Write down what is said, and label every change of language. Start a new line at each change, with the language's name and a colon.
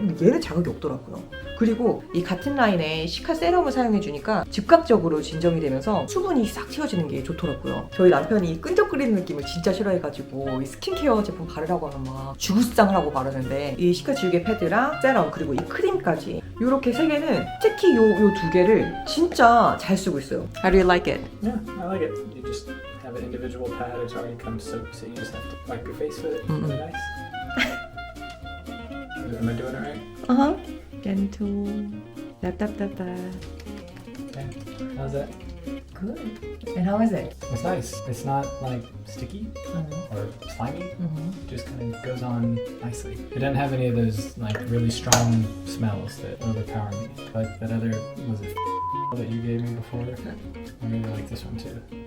Korean: 근데 얘는 자극이 없더라고요. 그리고 이 같은 라인에 시카 세럼을 사용해주니까 즉각적으로 진정이 되면서 수분이 싹 튀어지는 게 좋더라고요. 저희 남편이 끈적거리는 느낌을 진짜 싫어해가지고 이 스킨케어 제품 바르라고 하면 막 죽을상을 하고 바르는데 이 시카 지우개 패드랑 세럼 그리고 이 크림까지 이렇게 세 개는 특히 요 두 개를 진짜 잘 쓰고 있어요.
English: How do you like it? Yeah, I like it. You just have an individual pad. It's already comes soaked, so you just have to wipe your face with it. Really nice. Am I doing it right? Uh-huh. gentle. 답답답답. Yeah. How's that? Good. And how is it? It's nice. It's not like sticky or slimy. It just kind of goes on nicely. It didn't have any of those like really strong smells that overpower me. Like that other, was it that you gave me before? I really like this one too.